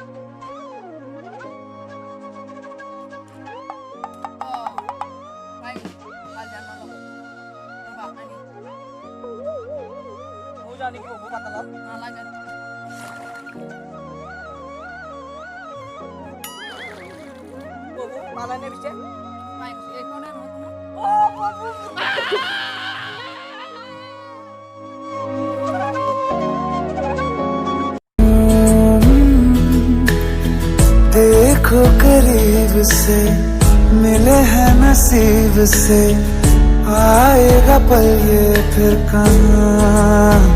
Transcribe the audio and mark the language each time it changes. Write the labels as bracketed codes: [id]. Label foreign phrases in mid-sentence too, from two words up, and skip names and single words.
[as] জানি কি বাবু পাতালত নালাগে বাবু পালে নে পিছে? পাই গৈছো, এইখনে [hi] देखो करीब से मिले हैं नसीब से, आएगा पल ये फिर कहाँ।